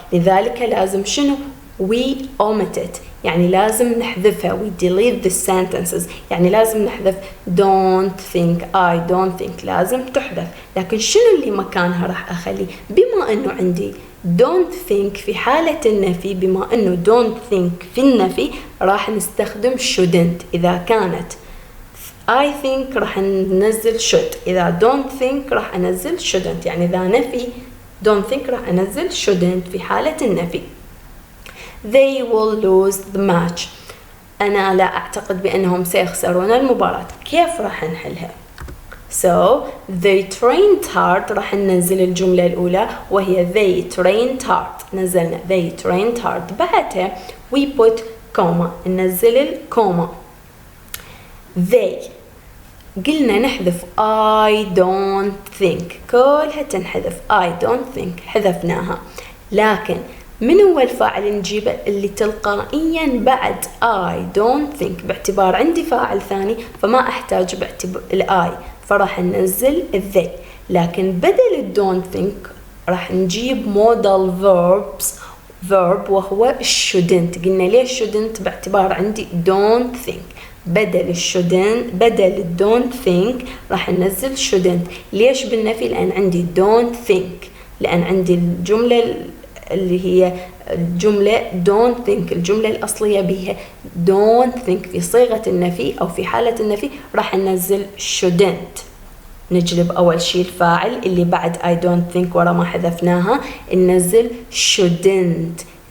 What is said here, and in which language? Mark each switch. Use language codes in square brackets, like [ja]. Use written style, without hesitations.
[ar] لذلك لازم شنو؟ [en] we omit it، [ar] يعني لازم نحذفها. [en] we delete the sentences، [ar] يعني لازم نحذف [en] don't think، I don't think لازم تحذف. [ar] لكن شنو اللي مكانها راح أخلي؟ بما أنه عندي don't think في حالة النفي، بما أنه don't think في النفي راح نستخدم shouldn't. إذا كانت I think راح ننزل should، إذا don't think راح أنزل shouldn't. يعني إذا نفي don't think راح أنزل shouldn't في حالة النفي. [en] They will lose the match، [ar] أنا لا أعتقد بأنهم سيخسرون المباراة. كيف راح نحلها؟ [en] So they trained hard، [ar] راح ننزل الجملة الأولى وهي [en] they trained hard، [ar] نزلنا they trained hard. بعدها [en] we put comma، [ar] ننزل الكوما. they قلنا نحذف [en] I don't think، [ar] كلها تنحذف I don't think، حذفناها. لكن من هو الفاعل نجيبه؟ اللي تلقائيا بعد [en] I don't think، [ar] باعتبار عندي فاعل ثاني فما أحتاج الآي، فراح ننزل they. لكن بدل don't think راح نجيب modal verb وهو shouldn't. قلنا ليش shouldn't؟ باعتبار عندي don't think. بدل don't think راح ننزل shouldn't. ليش بالنفي؟ لأن عندي don't think، لأن عندي الجملة اللي هي الجملة don't think، الجملة الأصلية بها don't think في صيغة النفي أو في حالة النفي راح ننزل shouldn't. نجلب أول شيء الفاعل اللي بعد [en] I don't think [ar] ورا ما حذفناها، ننزل shouldn't.